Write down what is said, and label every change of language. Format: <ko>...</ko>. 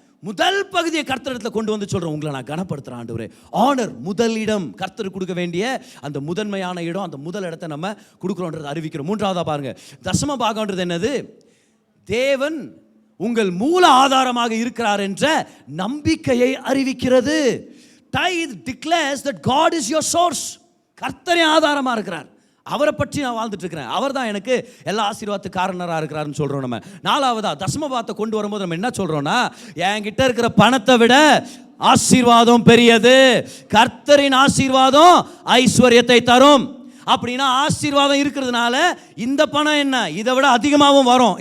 <ta>முதல் பகுதியை கர்த்தரிடத்துல கொண்டு வந்து சொல்றேன், உங்களை நான் கனப்படுத்துறேன் ஆண்டவரே. ஆனர், முதல் இடம், கர்த்தருக்கு கொடுக்க வேண்டிய அந்த முதன்மையான இடம், அந்த முதல் இடத்தை நம்ம கொடுக்குறோன்றதை அறிவிக்கிறோம். மூன்றாவதா பாருங்க, தசம பாகம்ன்றது என்னது? தேவன் உங்கள் மூல ஆதாரமாக இருக்கிறார் என்ற நம்பிக்கையை அறிவிக்கிறது.</ta> <en>Tithe declares that God is your source.</en> <ta>கர்த்தரே ஆதாரமா இருக்கிறார், அவரை பற்றி நான் வாழ்ந்துட்டு இருக்கிறேன், அவர் தான் எனக்கு எல்லா ஆசீர்வாதத்துக்கு காரணராக இருக்கிறாருன்னு சொல்றோம். நம்ம நாலாவதா தசமபாகத்தை கொண்டு வரும்போது நம்ம என்ன சொல்றோம்னா, என்கிட்ட இருக்கிற பணத்தை விட ஆசீர்வாதம் பெரியது. கர்த்தரின் ஆசீர்வாதம் ஐஸ்வர்யத்தை தரும். அப்படின்னா ஆசீர்வாதம் இருக்கிறதுனால இந்த பணம் என்ன, இதை விட அதிகமாகவும் வரும்.</ta>